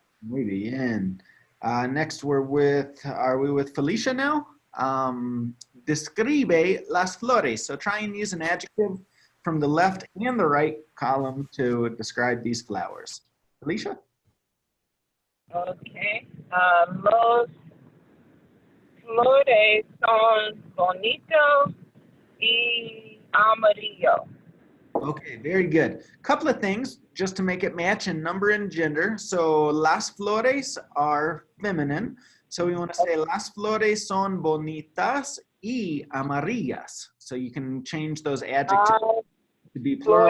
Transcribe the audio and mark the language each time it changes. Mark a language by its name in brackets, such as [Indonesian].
[Spanish] Muy bien. [English] Next, are we with Felicia now? Describe las flores. So try and use an adjective from the left and the right column to describe these flowers. Felicia? Okay. [Spanish] Los flores son bonitos y amarillo. [English] Okay, very good. Couple of things just to make it match in number and gender. So las flores are feminine. So we want to say [Spanish] las flores son bonitas y amarillas. [English] So you can change those adjectives to be plural.